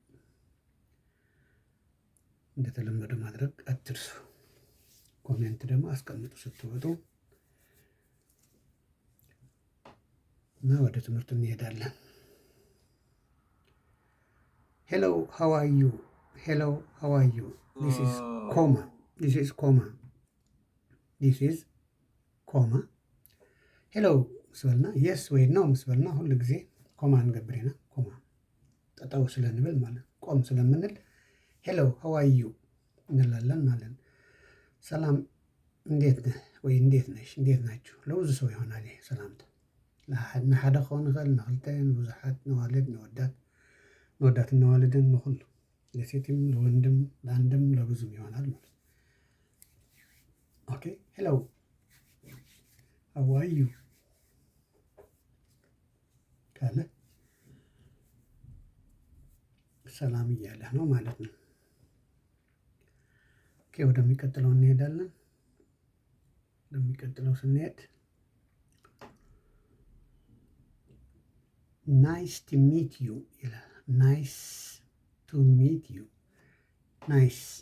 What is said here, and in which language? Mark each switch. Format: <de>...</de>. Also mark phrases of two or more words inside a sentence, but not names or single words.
<am>እንደተለመደው ማድረግ አትርሱ። ኮሜንት ደግሞ አስቀምጡ ስትወጡ እና ወደ ትምህርቱ እንሄዳለን።</am> <en>hello how are you hello how are you this is comma</en> <am>ሄሎ</am> <ti>ምስበልና የስ ወይ ነው ምስበልና ሁሉ ጊዜ ኮማ እንገብር ኢና ኮማ ጠጠው ስለንብል</ti> <am>ማለት ቆም ስለምንል</am> <en>hello how are you</en> <am>እንላለን ማለት ነው። ሰላም እንዴት ነህ ወይ እንዴት ነሽ እንዴት ናችሁ? ለብዙ ሰው ይሆናል ይሄ ሰላምታ።</am> <ti>ንሓደ ክኸውን ይኽእል ንኽልተ ንብዙሓት ንዋልድ ንወዳትን ንዋልድን ንኹሉ</ti> <am>ለሴትም ለወንድም ለአንድም ለብዙም ይሆናል ማለት ነው። ኦኬ</am> <en>hello how are you</en> <am>ካለ ሰላም እያለህ ነው ማለት ነው። ኦኬ ወደሚቀጥለው እንሄዳለን። ወደሚቀጥለው ስንሄድ</am> <en>nice to meet you</en> <am>ይላል።</am> <en>nice to meet you</en> <am>ናይስ</am>